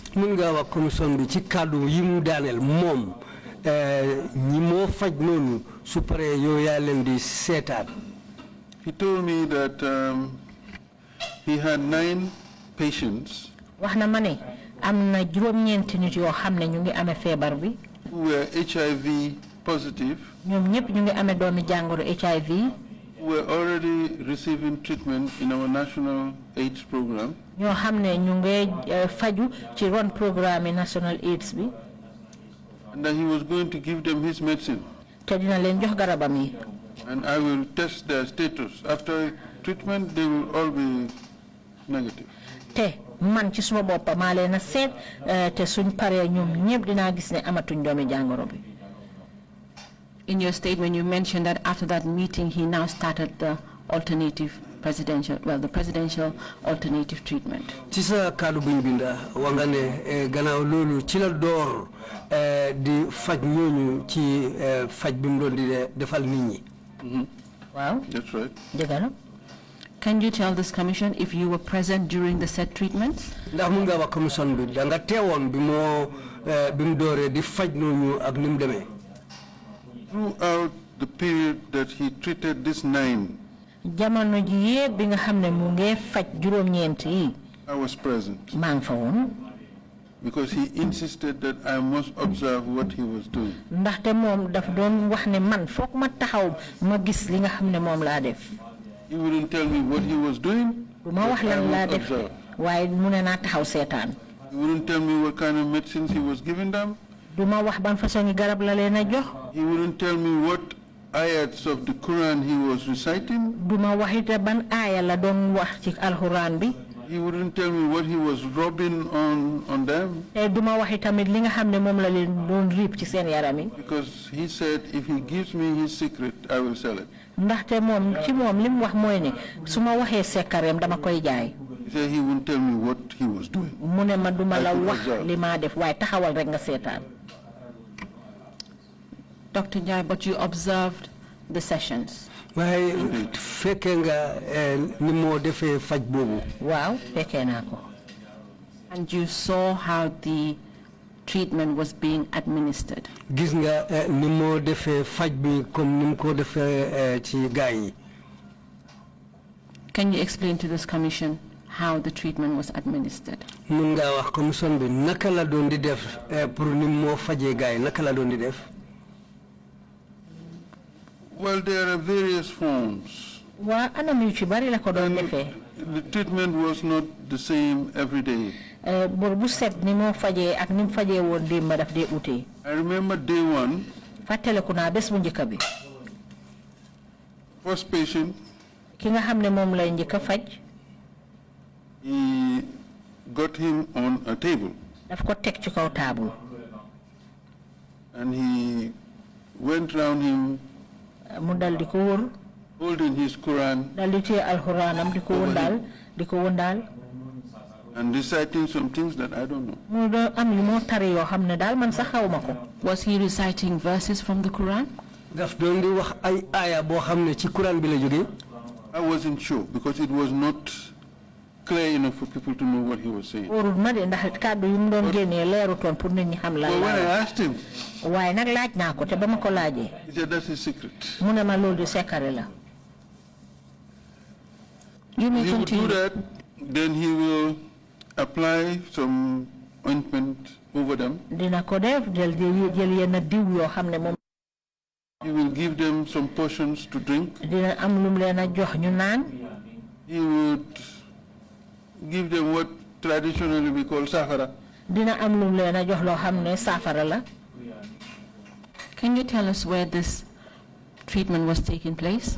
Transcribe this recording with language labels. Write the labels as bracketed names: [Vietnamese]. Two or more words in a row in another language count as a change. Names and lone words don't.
[Wolof] Mun nga wax commission bi ci kàddu yi mu daaneel moom ñi moo faj noonu su paree yow yaa leen di seetaat. [English] He told me that he had 9 patients. [Wolof] Wax na ma ne am na juróom-ñeenti nit yoo xam ne ñu ngi amee feebar bi. [English] Who were HIV positive. [Wolof] ñoom ñëpp ñu ngi amee doomi jàngoro HIV. [English] Were already receiving treatment in our national AIDS program. [Wolof] ñoo xam ne ñu ngi faju ci ron [French] programme national [Wolof] AIDS bi. [English] And that he was going to give them his medicine. And I will test their status. After treatment, they will all be negative. [Wolof] Man ci suma boppa maa leen a seet te suñ paree ñoom ñëpp dinaa gis ne amatuñ doomi jàngoro bi. [English] In your statement, you mentioned that after that meeting, he now started the presidential alternative treatment. [Wolof] Ci sa kaddu buñ binda wa nga ne gannaaw loolu ci la door di faj ñooñu ci faj bi mu doon di defal nit ñi. [English] Wow. That's right. [Wolof] Dëgg la. [English] Can you tell this commission if you were present during the said treatments? [Wolof] Ndax mu nga wax commission bi da nga teewoon bi mu dooree di faj ñooñu ak ni mu demee. [English] Throughout the period that he treated this 9, [Wolof] jamono ji yépp bi nga xam ne mu ngi faj juróom-ñeent yi. [English] I was present. [Wolof] maa ngi fa woon. [English] Because he insisted that I must observe what he was doing. [Wolof] ndaxte moom daf doon wax ne man foog ma taxaw ma gis li nga xam ne moom laa def. [English] He wouldn't tell me what he was doing. [Wolof] du ma wax lan laa def waaye mu ne naa taxaw seetaan. [English] He wouldn't tell me what kind of medicines he was giving them. [Wolof] du ma wax ban façon garab la leen a jox. [English] He wouldn't tell me what ayats of the Quran he was reciting. [Wolof] du ma wax it ban aaya la doon wax ci alxuraan bi. [English] He wouldn't tell me what he was rubbing on them. [Wolof] du ma wax tamit li nga xam ne moom la leen doon riib ci seen yaram yi. [English] Because he said if he gives me his secret, I will sell it. [Wolof] ndaxte moom ci moom li mu wax mooy ne su ma waxee sekkareem dama koy jaay. [English] He said he wouldn't tell me what he was doing. [Wolof] mu ne ma duma la wax li maa def waaye taxawal rek nga seetaan. [English] Dr. Njie, but you observed the sessions. [Wolof] waaye fekkee nga ni moo defee faj boobu. waaw fekkee naa ko. [English] And you saw how the treatment was being administered. [Wolof] gis nga ni moo defee faj bi comme ni mu ko defee ci gaa yi. [English] Can you explain to this commission how the treatment was administered? [Wolof] mun ngaa wax commission bi naka la doon di def pour ni moo fajee gaa yi naka la doon di def. [English] Well, there are various forms. [Wolof] waa anam yu ci bari la ko doon defee. [English] The treatment was not the same every day. [Wolof] bor bu set ni moo fajee ak ni mu fajee woon démb daf dee ute. [English] I remember day 1. [Wolof] fàttaliku naa bés bu njëkk bi. [English] First patient. [Wolof] ki nga xam ne moom lay njëkk a faj. [English] He got him on a table. [Wolof] daf ko teg ci kaw table. [English] And he went round him. [Wolof] mu dal di ko wër. [English] holding his Quran. [Wolof] dal di téye alxuraanam di ko wëndaal di ko wëndaal. [English] And reciting some things that I don't know. [Wolof] mu doon am yu moo tari yoo xam ne daal man sax xaw ma ko. [English] Was he reciting verses from the Quran? [Wolof] daf doon di wax ay aaya boo xam ne ci Quran bi la jógee. [English] I wasn't sure because it was not clear enough for people to know what he was saying. [Wolof] wóorul ma de ndax kàddu yu mu doon génnee leerutoon pour nit ñi xam la. [English] Well, when I asked him. [Wolof] waaye nag laaj naa ko te ba ma ko laajee. [English] He said that's his secret. [Wolof] mu ne ma loolu di secret la. [English] You may he continue. would do that, then he will apply some ointment over them. [Wolof] dina ko def jël yenn diw yoo xam ne moom. [English] He will give them some potions to drink. [Wolof] dina am lum leen a jox ñu naan. [English] He would give them what traditionally we call safara. [Wolof] dina am lum leen a jox loo xam ne saafara la. [English] Can you tell us where this treatment was taking place?